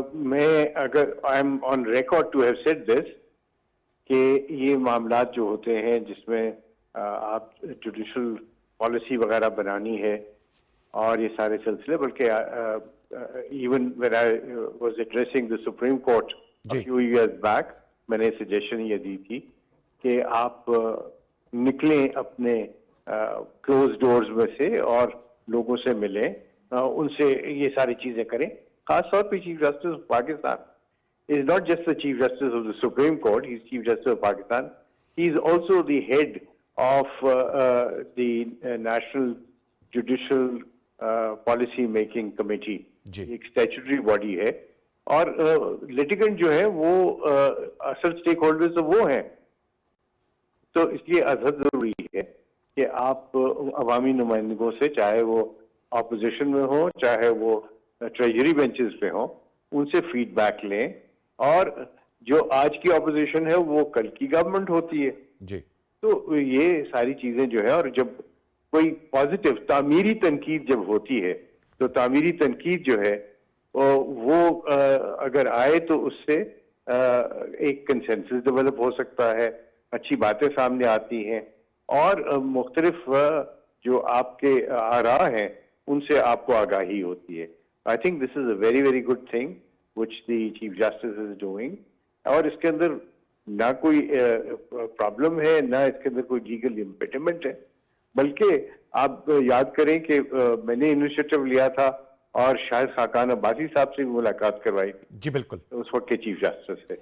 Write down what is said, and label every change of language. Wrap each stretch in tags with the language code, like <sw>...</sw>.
<ur>میں اگر</ur> <en>I am on record to have said this</en> <ur>کہ یہ معاملات جو ہوتے ہیں جس میں آپ جوڈیشل پالیسی وغیرہ بنانی ہے اور یہ سارے سلسلے, بلکہ</ur> <en>even when I was addressing the Supreme Court few years back</en> <ur>میں نے سجیشن یہ دی تھی کہ آپ نکلیں اپنے کلوز ڈورز میں سے اور لوگوں سے ملیں, ان سے یہ ساری چیزیں کریں. خاص طور پہ</ur> <en>Chief Justice of Pakistan is not just the Chief Justice of the Supreme Court, he is Chief Justice of Pakistan. He is also the head of the National Judicial Policy Making Committee.</en> <ur>ایک statutory body ہے اور لیٹیگنٹ جو ہے وہ اصل stake holders وہ ہیں. تو اس لیے ازحد ضروری ہے کہ آپ عوامی نمائندگوں سے, چاہے وہ اپوزیشن میں ہوں چاہے وہ ٹریجری بینچز پہ ہوں, ان سے فیڈ بیک لیں. اور جو آج کی اپوزیشن ہے وہ کل کی گورنمنٹ ہوتی ہے. جی تو یہ ساری چیزیں جو ہے, اور جب کوئی پازیٹیو تعمیری تنقید جب ہوتی ہے تو تعمیری تنقید جو ہے وہ اگر آئے تو اس سے ایک کنسنسس ڈیولپ ہو سکتا ہے, اچھی باتیں سامنے آتی ہیں اور مختلف جو آپ کے آراء ہیں ان سے آپ کو آگاہی ہوتی ہے.</ur> <en>I think this is a very very good thing which the Chief Justice is doing.</en> <ur>اور اس کے اندر نہ کوئی پرابلم ہے نہ اس کے اندر کوئی لیگل امپیڈمنٹ ہے, بلکہ آپ یاد کریں کہ میں نے انیشیٹو لیا تھا اور شاہد خاقان عباسی صاحب سے بھی ملاقات کروائی تھی جی بالکل اس وقت کے چیف جسٹس سے.</ur>